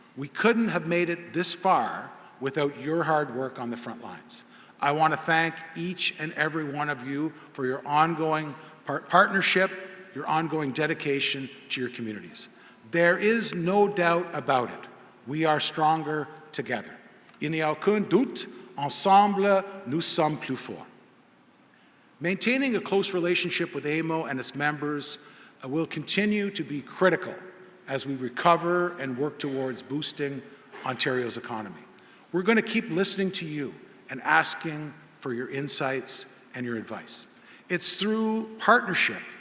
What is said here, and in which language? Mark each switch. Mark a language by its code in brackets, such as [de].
[en] We couldn't have made it this far without your hard work on the front lines. I want to thank each and every one of you for your ongoing partnership, your ongoing dedication to your communities. There is no doubt about it. We are stronger together. [fr] Il n'y a aucun doute, ensemble, nous sommes plus forts. [en] Maintaining a close relationship with AMO and its members will continue to be critical as we recover and work towards boosting Ontario's economy. We're going to keep listening to you and asking for your insights and your advice. It's through partnership